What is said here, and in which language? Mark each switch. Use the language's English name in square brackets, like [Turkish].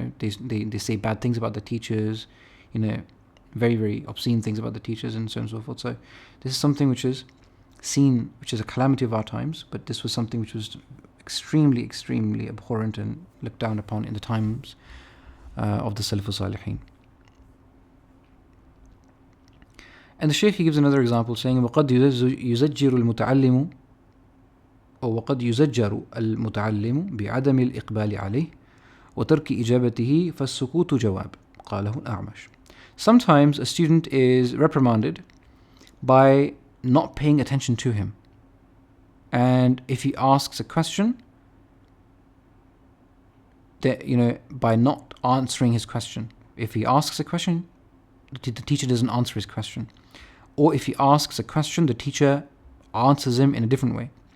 [English] They say bad things about the teachers, very, very obscene things about the teachers and so on and so forth. So this is something which is seen, which is a calamity of our times, but this was something which was extremely, extremely abhorrent and looked down upon in the times of the Salaf Salihin. And the Shaykh, he gives another example, saying, [Arabic] وَقَدْ يُزَجِّرُ الْمُتَعَلِّمُ أو وَقَدْ يُزَجَّرُ الْمُتَعَلِّمُ بِعَدَمِ الْإِقْبَالِ عَلَيْهِ وَتَرْكِ إِجَابَتِهِ فَالسُّكُوتُ جَوَابٌ قَالَهُ الْأَعْمَشُ. [English] Sometimes a student is reprimanded by not paying attention to him. And if he asks a question, by not answering his question. If he asks a question, the teacher doesn't answer his question. Or if he asks a question, the teacher answers him in a different way.